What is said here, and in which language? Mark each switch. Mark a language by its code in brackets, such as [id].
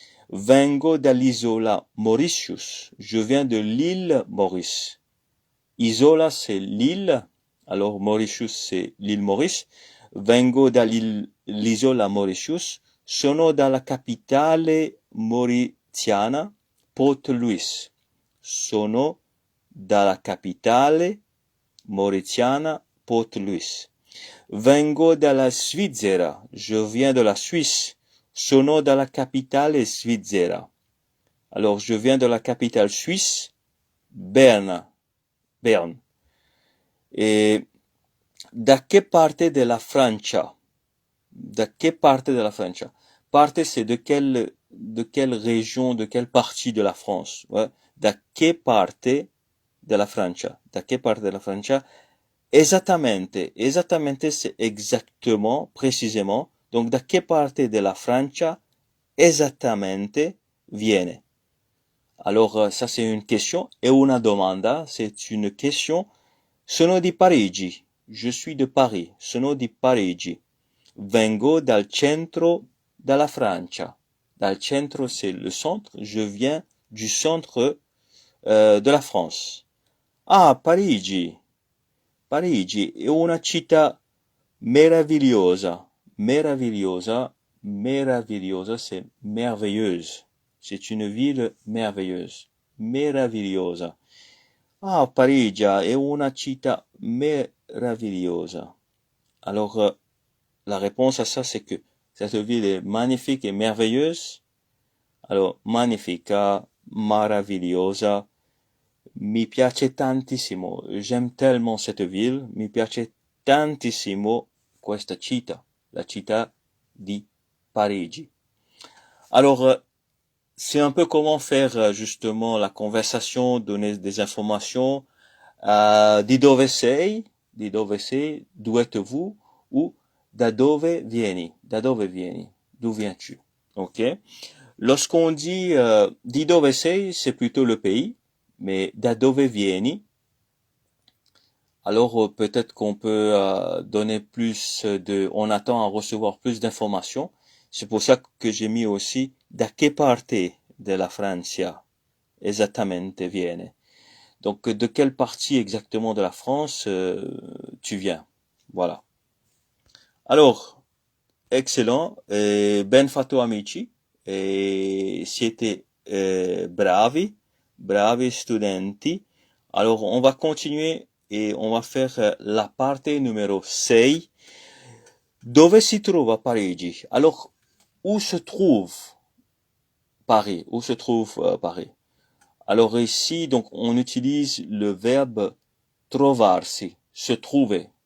[it] Vengo dall'isola Mauritius. [fr] Je viens de l'île Maurice. Isola, c'est l'île. Alors, Mauritius, c'est l'île Maurice. [it] Vengo dall'isola Mauritius. Sono dalla capitale mauritiana, Port Louis. Sono dalla capitale mauritiana, Port Louis. Vengo dalla Svizzera. Je viens de la Suisse. Sono dalla capitale svizzera. [fr] Alors, je viens de la capitale suisse, Berne. Berne. [it] Et da che parte della Francia? Da che parte della Francia? [fr] Parte, c'est de quelle région, de quelle partie de la France? Ouais. [it] Da che parte della Francia? Da che parte della Francia? Esattamente. [fr] Esattamente, c'est exactement, précisément. [it] Donc, da che parte della Francia? Esattamente viene. [fr] Alors, ça c'est une question. E una domanda, c'est une question. [it] Sono di Parigi. Je suis de Paris. Sono di Parigi. Vengo dal centro della Francia. [fr] Dal centro, c'est le centre. Je viens du centre de la France. [it] Ah, Parigi. Parigi è una città meravigliosa. Meravigliosa. [fr] Meravigliosa, c'est merveilleuse. C'est une ville merveilleuse. [it] Meravigliosa. Ah, Parigi è una città meravigliosa. [fr] Alors, la réponse à ça, c'est que cette ville est magnifique et merveilleuse. [it] Alors, magnifica, meravigliosa. Mi piace tantissimo. [fr] J'aime tellement cette ville. [it] Mi piace tantissimo questa città. La città di Parigi. [fr] Alors, c'est un peu comment faire justement la conversation, donner des informations. [it] Di dove sei? Di dove sei? D'où êtes-vous? Ou da dove vieni? Da dove vieni? D'où viens-tu? Ok? [fr] Lorsqu'on dit di dove sei, c'est plutôt le pays. Mais da dove vieni? Alors peut-être qu'on peut donner plus on attend à recevoir plus d'informations. C'est pour ça que j'ai mis aussi da che parte della Francia esattamente viene. Donc de quelle partie exactement de la France tu viens? Voilà. Alors, excellent. [it] Ben fatto amici. Siete bravi, bravi studenti. [fr] Alors on va continuer et on va faire la parte numéro 6. Dove si trova Parigi? Alors, où se trouve Paris? Où se trouve Paris? Alors ici, donc, on utilise le verbe trovarsi, se trouver.